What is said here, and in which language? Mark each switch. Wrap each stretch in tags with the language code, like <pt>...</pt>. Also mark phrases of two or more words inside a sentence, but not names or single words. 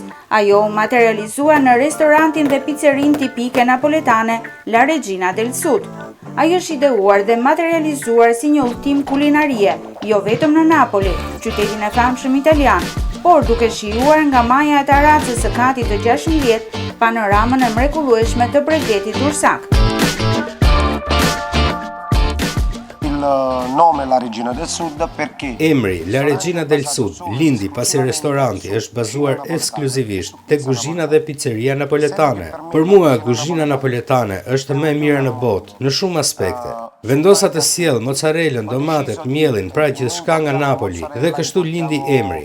<sq>Ajo u materializua në restorantin dhe pizzerin tipike napoletane La Regina del Sud. Ajo është ideuar dhe materializuar si një udhtim kulinarie, jo vetëm në Napoli, qytetin e famshëm italian, por duke shijuar nga maja e terracës së katit të 16 panoramën e mrekullueshme të bregetit dursak.</sq> <it>Nome La Regina del Sud perché</it> <sq>emri La Regina del Sud lindi pasi restoranti është bazuar ekskluzivisht te kuzhina dhe pizzeria napoletane. Për mua kuzhina napoletane është më e mira në botë në shumë aspekte. Vendosa të sjell mozzarellën, domatet, mielin, pra gjithçka nga Napoli dhe kështu lindi emri.</sq>